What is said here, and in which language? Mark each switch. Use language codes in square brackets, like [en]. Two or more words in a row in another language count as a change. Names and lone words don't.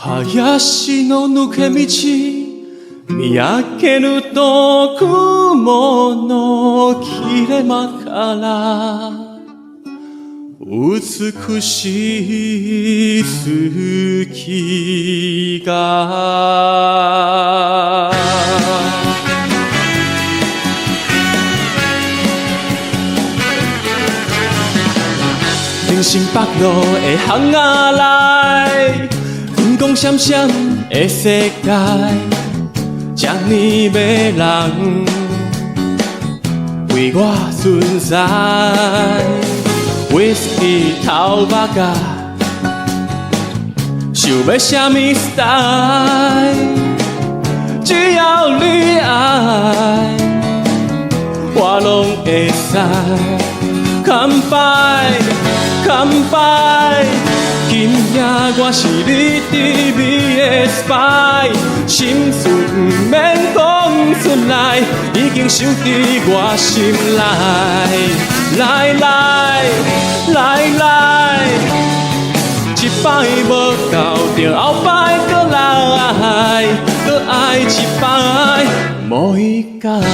[ja] ヤシの抜け道見上げると雲の切れ間から美しい月が [nan] 人生北路的巷仔内，灯光闪闪的世界，这呢迷人为我存在。Whisky 头目甲，想要啥物 style， 只要你爱，我拢会使。 [en] Come by，Come by， [nan] 今夜我是你甜美的 spy， 心事不免讲出来，已经收伫我心内。来来来来，一摆无够，着后摆搁来，搁爱一摆，无一改。